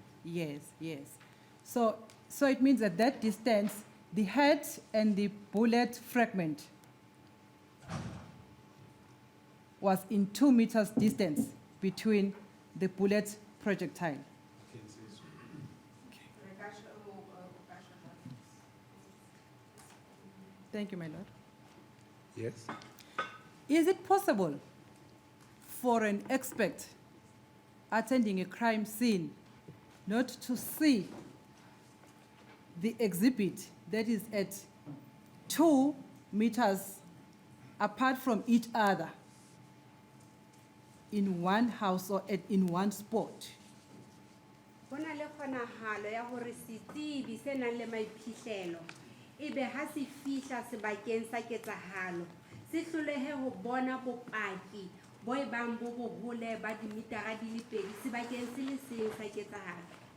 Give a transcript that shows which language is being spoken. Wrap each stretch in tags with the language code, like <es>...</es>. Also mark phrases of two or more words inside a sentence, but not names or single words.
<en>Yes, yes. So it means at that distance, the head and the bullet fragment was in 2 meters distance between the bullet projectile. I can say so.</en> <st>Re ka sho- o ka sho-</st> <en>Thank you, my lord. Yes? Is it possible for an expert attending a crime scene not to see the exhibit that is at 2 meters apart from each other in one house or in one spot?</en> <st>Ho na le kgonahalo ya hore setsebi se nang le maiphihlelo ebe ha se fihla sebakeng sa ketsahalo se hlolehe ho bona bopaki bo ebang bo bohole ba dimitara di le 2 sebakeng se le seng sa ketsahalo?</st>